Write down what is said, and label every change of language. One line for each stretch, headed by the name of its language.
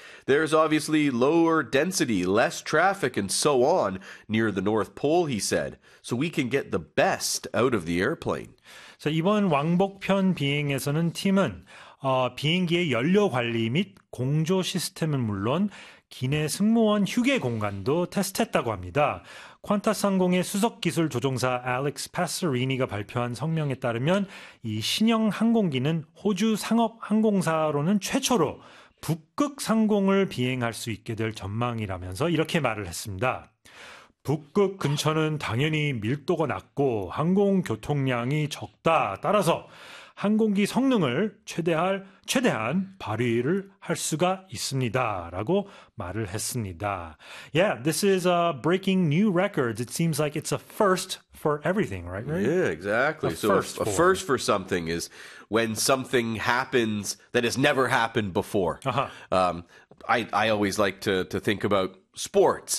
English: There's obviously lower density, less traffic, and so on near the North Pole, he said, so we can get the best out of the airplane.
Korean: 자, 이번 왕복편 비행에서는 팀은 비행기의 연료 관리 및 공조 시스템은 물론 기내 승무원 휴게 공간도 테스트했다고 합니다. 퀀타스 항공의 수석 기술 조종사 알렉스 파스리니가 발표한 성명에 따르면 이 신형 항공기는 호주 상업 항공사로는 최초로 북극 상공을 비행할 수 있게 될 전망이라면서 이렇게 말을 했습니다. 북극 근처는 당연히 밀도가 낮고 항공 교통량이 적다. 따라서 항공기 성능을 최대한 발휘를 할 수가 있습니다. 라고 말을 했습니다.
English: Yeah, this is a breaking new record. It seems like it's a first for everything, right? Yeah, exactly. A first for something is when something happens that has never happened before. I always like to think about sports.